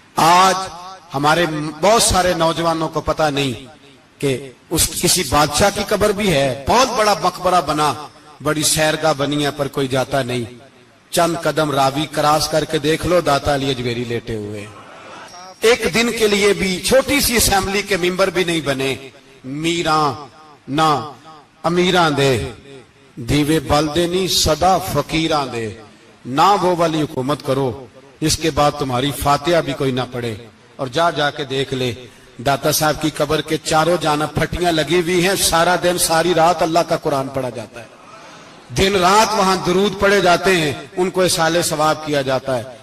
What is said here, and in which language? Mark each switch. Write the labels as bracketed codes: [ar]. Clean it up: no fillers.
[ur] آج ہمارے بہت سارے نوجوانوں کو پتہ نہیں کہ اس کسی بادشاہ کی قبر بھی ہے. بہت بڑا مقبرہ بنا، بڑی سیرگاہ بنی ہے، پر کوئی جاتا نہیں. چند قدم راوی کراس کر کے دیکھ لو داتا علی اجمیری لیٹے ہوئے. ایک دن کے لیے بھی چھوٹی سی اسمبلی کے ممبر بھی نہیں بنے. [pa] میراں نہ امیراں دے دیوے بلدے نہیں صدا فقیراں دے. [ur] نہ وہ والی حکومت کرو اس کے بعد تمہاری فاتحہ بھی کوئی نہ پڑھے. اور جا کے دیکھ لے داتا صاحب کی قبر کے چاروں جانب پھٹیاں لگی ہوئی ہیں. سارا دن ساری رات اللہ کا قرآن پڑھا جاتا ہے، دن رات وہاں درود پڑھے جاتے ہیں، ان کو اصالہ ثواب کیا جاتا ہے.